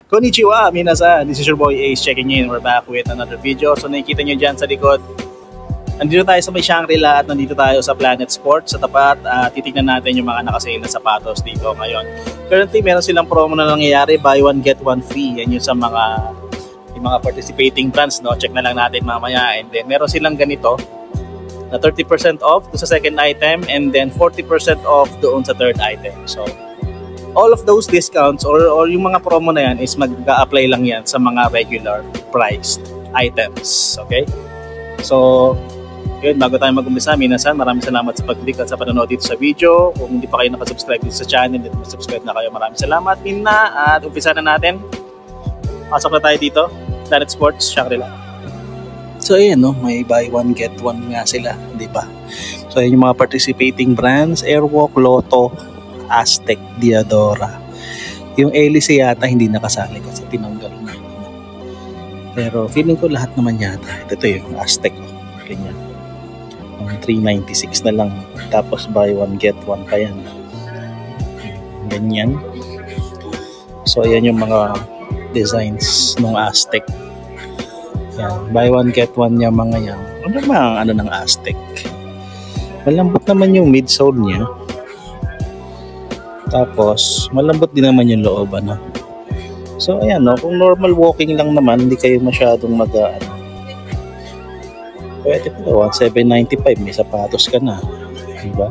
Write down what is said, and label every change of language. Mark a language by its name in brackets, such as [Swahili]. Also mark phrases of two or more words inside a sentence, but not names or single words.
[Japanese] Konnichiwa, minasan. [English] This is your boy Ace checking in. We're back with another video. [Filipino] So nakikita nyo dyan sa likod, nandito tayo sa may Shangri-La at nandito tayo sa Planet Sports sa tapat. Titignan natin yung mga nakasale na sapatos dito ngayon. Currently, meron silang promo na nangyayari, [English] buy one get one free. [Filipino] Yan yung sa yung mga [English] participating brands, [Filipino] no? Check na lang natin mamaya. [English] And then [Filipino] meron silang ganito na 30% off doon sa second item [English] and then [Filipino] 40% off doon sa third item. [English] So all of those discounts or [Filipino] yung mga promo na yan is mag-a-apply lang yan sa mga [English] regular priced items. [Filipino] Okay? So, yun, bago tayo mag-umpisa, minasan, maraming salamat sa pag-click at sa panonood dito sa video. Kung hindi pa kayo nakasubscribe dito sa channel, dito subscribe na kayo. Maraming salamat, Mina. At umpisa na natin. Pasok na tayo dito. Planet Sports, Shangri-La. So, ayan, no? May [English] buy one, get one [Filipino] nga sila. Di ba? So, ayan yung mga [English] participating brands. [Filipino] Airwalk, Lotto, Aztec, Diadora. Yung Alice yata hindi nakasali kasi tinanggal na. Pero feeling ko lahat naman yata. Ito yung Aztec. Ganyan. 396 na lang. Tapos [English] buy one get one [Filipino] pa yan. Ganyan. So ayan yung mga designs ng Aztec. Yan. [English] Buy one get one [Filipino] niya mga yan. Ano ba ang ng Aztec? Malambot naman yung midsole niya. Tapos, malambot din naman yung loob, ano. So, ayan, no, kung normal walking lang naman, hindi kayo masyadong pwede pa, 1795, may sapatos ka na, diba?